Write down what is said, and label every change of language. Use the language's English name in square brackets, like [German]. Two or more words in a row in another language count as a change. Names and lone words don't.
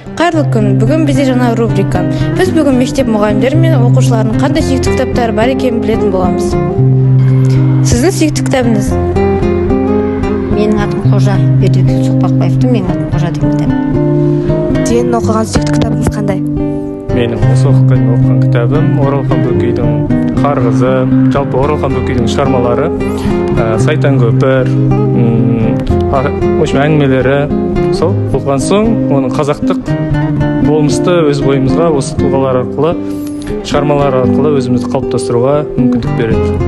[Kyrgyz] Кайырлы күн. Бүгүн бизде жана рубрика. Биз бүгүн мектеп мугалимдери менен окуучулардын кандай сүйүктүү китаптары бар экенин билетін боламыз. Сиздин сүйүктүү китабыңыз? [Kazakh] Менің атым Қожа, Бердібек Соқпақбаевтың менің атым Қожа деген кітабы. [Kyrgyz] Сенин окуган сүйүктүү китабыңыз кандай? [Kazakh] Менің осы оқыған кітабым Оралхан Бөкейдің Қарғызы, жалпы Оралхан Бөкейдің шығармалары, Сайтан көпір, әңгімелері сол болған соң, оның қазақтық болмысты өз бойымызға осы тұлғалар арқылы, шығармалар арқылы өзімізді қалыптастыруға мүмкіндік береді.